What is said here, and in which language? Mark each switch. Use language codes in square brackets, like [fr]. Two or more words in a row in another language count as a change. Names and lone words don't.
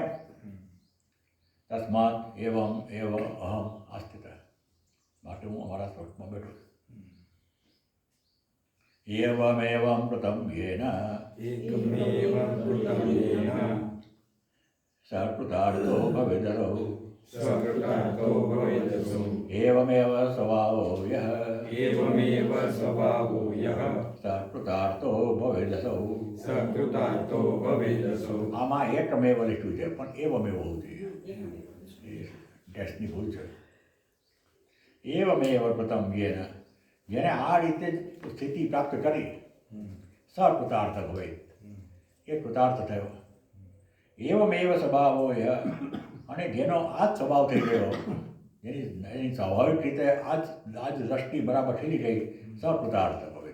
[sa] तस्मात एवम एव अहम आस्थित. [gu] માટે હું અમારા સ્વરૂપમાં બેઠો છું. [sa] एवमेवम कृतम येन सकृतार्थो भवेदरो एवमेव स्वभावो यः सकृतार्थो भवेदसौ. [gu] આમાં એકમેવ લખ્યું છે પણ એવમેવ હોવું જોઈએ. ટેસ્ટની ભૂલ છે. [sa] एवमेव कृतम येन, [gu] જેને આ રીતે સ્થિતિ પ્રાપ્ત કરી, [sa] सकृतार्थ भवे, [gu] એ કૃતાર્થ થયો. [sa] एवमेव स्वभावो यः, [gu] અને જેનો આ જ સ્વભાવ થઈ ગયો, એની સ્વાભાવિક રીતે આ જ દ્રષ્ટિ બરાબર ખીલી ગઈ, [sa] सकृतार्थ भवे.